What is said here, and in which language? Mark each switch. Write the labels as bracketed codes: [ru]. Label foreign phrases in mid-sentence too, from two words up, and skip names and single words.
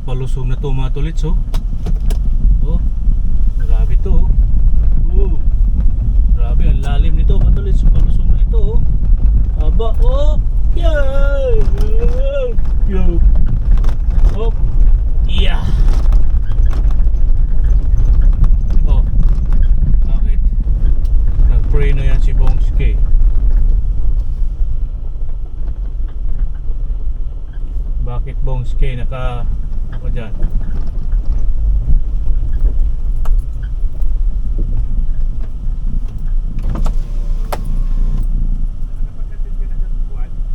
[tl] palusong na to mga tolits oh. Oh, grabe to oh. Grabe, ang lalim nito mga tolits. Palusong na ito oh. Aba, oh. Yeah. Yo. Oh. Yeah. Oh. Bakit? Nag-pray na yan si Bongske. Bakit Bongske naka ako dyan? Nakapagkatid ka na sa buwan?